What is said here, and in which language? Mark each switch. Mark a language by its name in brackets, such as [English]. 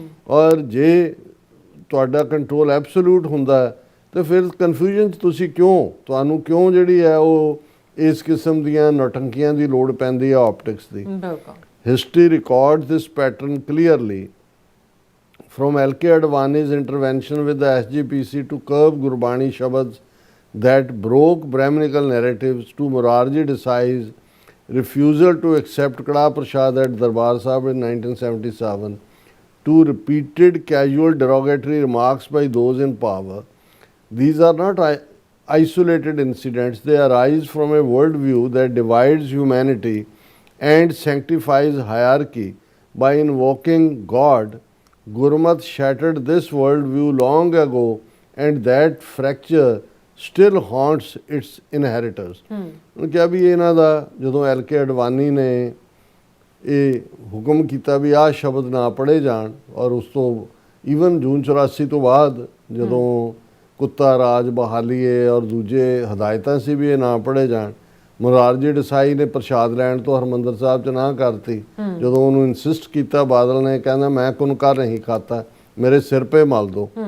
[Punjabi] ਔਰ ਜੇ ਤੁਹਾਡਾ ਕੰਟਰੋਲ ਐਬਸੋਲੂਟ ਹੁੰਦਾ ਤੇ ਫਿਰ ਕਨਫਿਊਜ਼ਨ 'ਚ ਤੁਸੀਂ ਤੁਹਾਨੂੰ ਕਿਉਂ ਜਿਹੜੀ ਹੈ ਉਹ ਇਸ ਕਿਸਮ ਦੀਆਂ ਨੌਟੰਕੀਆਂ ਦੀ ਲੋੜ ਪੈਂਦੀ ਹੈ optics ਦੀ। [English] History record this pattern clearly from L.K. Advani's intervention with the SGPC to curb Gurbani Shabds that broke Brahminical narratives, to Morarji Desai's refusal to accept Kada Prasad at Darbar Sahib in 1977, to repeated casual derogatory remarks by those in power. These are not isolated incidents. They arise from a worldview that divides humanity and sanctifies hierarchy. By invoking God, Gurmat shattered this worldview long ago, and that fracture still haunts its inheritors. [Punjabi] ਕਿਹਾ ਵੀ ਇਹਨਾਂ ਦਾ ਜਦੋਂ L.K. Advani ਨੇ ਇਹ ਹੁਕਮ ਕੀਤਾ ਵੀ ਆਹ ਸ਼ਬਦ ਨਾ ਪੜ੍ਹੇ ਜਾਣ। ਔਰ ਉਸ ਤੋਂ ਈਵਨ ਜੂਨ 84 ਤੋਂ ਬਾਅਦ ਜਦੋਂ ਕੁੱਤਾ ਰਾਜ ਬਹਾਲੀਏ ਔਰ ਦੂਜੇ ਹਦਾਇਤਾਂ ਸੀ ਵੀ ਇਹ ਨਾ ਪੜ੍ਹੇ ਜਾਣ। ਮੁਰਾਰਜੀ ਦੇਸਾਈ ਨੇ ਪ੍ਰਸ਼ਾਦ ਲੈਣ ਤੋਂ ਹਰਿਮੰਦਰ ਸਾਹਿਬ 'ਚ ਨਾ ਕਰਤੀ। ਜਦੋਂ ਉਹਨੂੰ ਇਨਸਿਸਟ ਕੀਤਾ ਬਾਦਲ ਨੇ, ਕਹਿੰਦਾ [Hindi] ਮੈਂ ਕੁਨਕਾਰ ਨਹੀਂ ਖਾਤਾ, ਮੇਰੇ ਸਿਰ 'ਤੇ ਮਲ ਦੋ।